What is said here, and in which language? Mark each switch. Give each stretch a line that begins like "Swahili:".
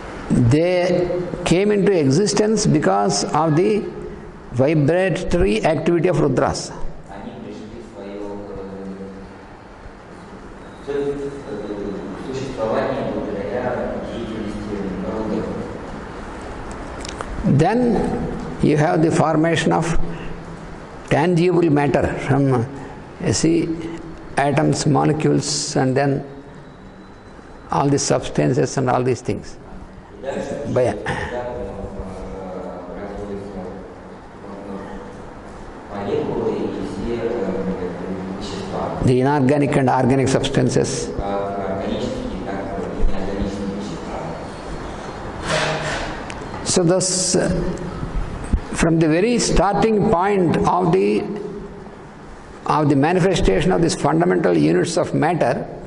English: they came into existence because of the vibratory activity of Rudras.
Russian: они пришли в свое существование благодаря деятельности Рудры.
English: Then you have the formation of tangible matter from, you see, atoms, molecules, and then all these substances and all these things.
Russian: И дальше
English: By,
Russian: разводятся молекулы и все вещества,
English: the inorganic and organic substances.
Russian: как органические, так и неорганические вещества.
English: So thus, from the very starting point of the manifestation of these fundamental units of matter,